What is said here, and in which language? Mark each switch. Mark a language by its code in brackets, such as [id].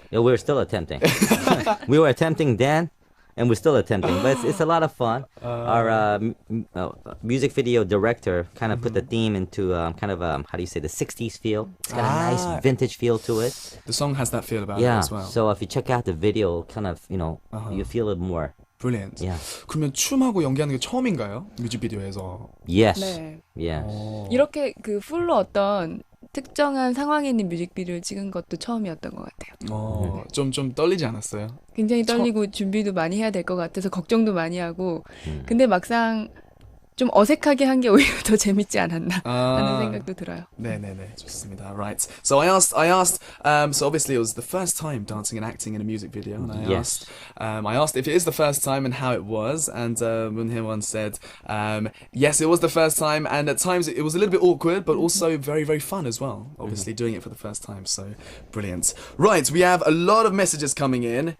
[en] Yeah, we're still attempting. We were attempting then, and we're still attempting, but it's a lot of fun. Our music video director kind of put the theme into kind of how do you say, the 60s feel. It's got a nice vintage feel to it. The song has that feel about it Yeah, as well. so if you check out the video, kind of, you feel it more. Brilliant. Yeah. [ko] 그러면 춤하고 연기하는 게 처음인가요? 뮤직비디오에서. [en] Yes. [ko] 네. [en] Yes. [ko] 이렇게 그 풀로 어떤 특정한 상황에 있는 뮤직비디오를 찍은 것도 처음이었던 것 같아요. 좀 떨리지 않았어요? 굉장히 떨리고 준비도 많이 해야 될 것 같아서 걱정도 많이 하고 근데 막상 좀 어색하게 한 게 오히려 더 재밌지 않았나 하는 생각도 들어요. 네네네, 좋습니다. [en] Right. So I asked. So obviously it was the first time dancing and acting in a music video, and I asked if it is the first time and how it was, and Moon Hye-won said, yes, it was the first time, and at times it was a little bit awkward, but also very, very fun as well. Obviously doing it for the first time, so brilliant. Right, we have a lot of messages coming in.